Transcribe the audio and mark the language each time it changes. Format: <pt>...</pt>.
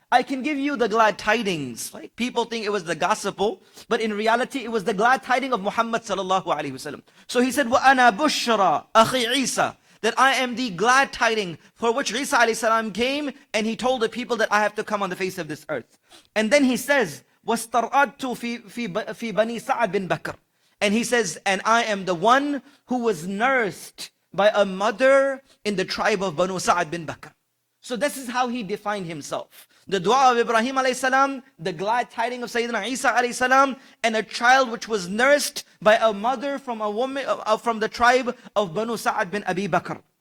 <en>I can give you the glad tidings. Right? People think it was the gospel, but in reality it was the glad tiding of Muhammad sallallahu alaihi wasallam. So he said,</en> <ar>Wa ana bushra akhi Isa.</ar> <en>That I am the glad tiding for which Isa alayhi salam came, and he told the people that I have to come on the face of this earth. And then he says,</en> <ar>وَاسْتَرْأَدْتُ فِي بَنِي سَعَدْ بِن بَكْرٍ.</ar> <en>And he says, and I am the one who was nursed by a mother in the tribe of Banu Sa'ad bin Bakr. So this is how he defined himself. The dua of Ibrahim alayhi salam, the glad tiding of Sayyidina Isa alayhi salam, and a child which was nursed by a mother from a woman from the tribe of Banu Sa'ad bin Abi Bakr.</en>